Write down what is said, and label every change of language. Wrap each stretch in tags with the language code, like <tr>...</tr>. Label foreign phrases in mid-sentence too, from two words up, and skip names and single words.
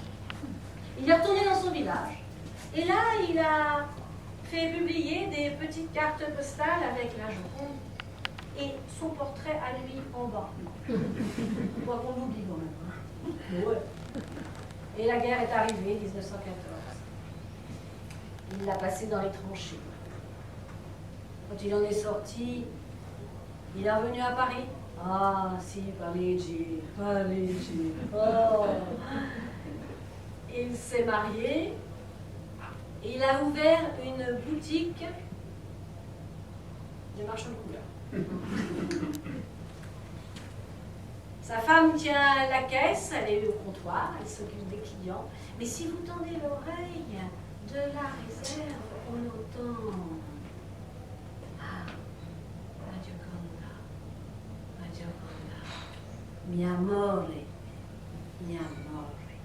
<fr>Il est retourné dans son village et là, il a fait publier des petites cartes postales avec la Joconde et son portrait à lui en bas. Quoi qu'on l'oublie quand même. Ouais. Et la guerre est arrivée, 1914. Il l'a passé dans les tranchées. Quand il en est sorti, il est revenu à Paris. Ah, si, Parigi, Parigi. Oh. Il s'est marié. Et il a ouvert une boutique de marchand de couleurs. Sa femme tient la caisse, elle est au comptoir, elle s'occupe des clients. Mais si vous tendez l'oreille de la réserve, on entend ah,</fr> <it>la Gioconda, la Gioconda, mi amore, mi amore.</it>